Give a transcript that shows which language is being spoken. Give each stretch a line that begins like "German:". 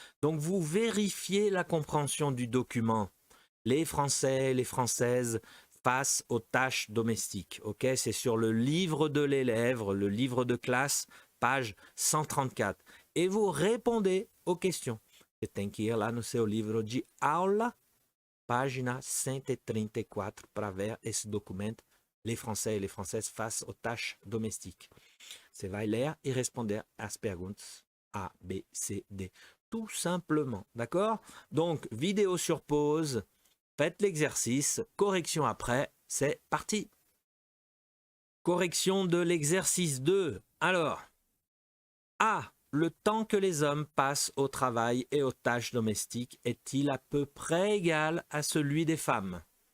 French: Donc, vous vérifiez la compréhension du document. Les Français, les Françaises face aux tâches domestiques. Ok, c'est sur le livre de l'élève, le livre de classe, page 134. Et vous répondez aux questions.
Portuguese: Você tem que ir lá no seu livro de aula, página 134, para ver esse documento,
French: les Français et les Françaises face aux tâches domestiques.
Portuguese: Você vai ler et responder às perguntas A, B, C, D.
French: Tout simplement, d'accord? Donc, vidéo sur pause. Faites l'exercice, correction après, c'est parti. Correction de l'exercice 2. Alors, A. Le temps que les hommes passent au travail et aux tâches domestiques est-il à peu près égal à celui des femmes?